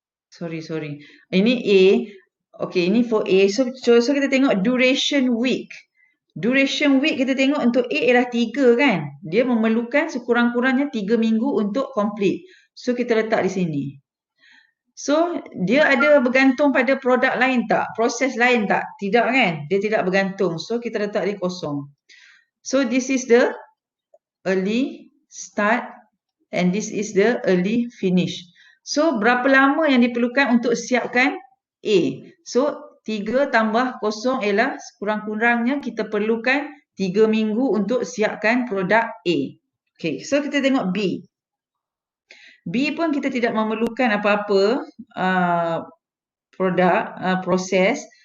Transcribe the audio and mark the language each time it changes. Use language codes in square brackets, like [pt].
[ms] Sorry. Ini A. Okay, ini for A. So kita tengok duration week. Duration week kita tengok untuk A ialah 3 kan. Dia memerlukan sekurang-kurangnya 3 minggu untuk complete. So kita letak di sini. So dia ada bergantung pada produk lain tak? Proses lain tak? Tidak kan? Dia tidak bergantung. So kita letak di kosong. [en] So this is the early start and this is the early finish. [ms] So berapa lama yang diperlukan untuk siapkan A? So 3 tambah kosong ialah sekurang-kurangnya kita perlukan 3 minggu untuk siapkan produk A. Okay, so kita tengok B. B pun kita tidak memerlukan apa-apa produk, proses.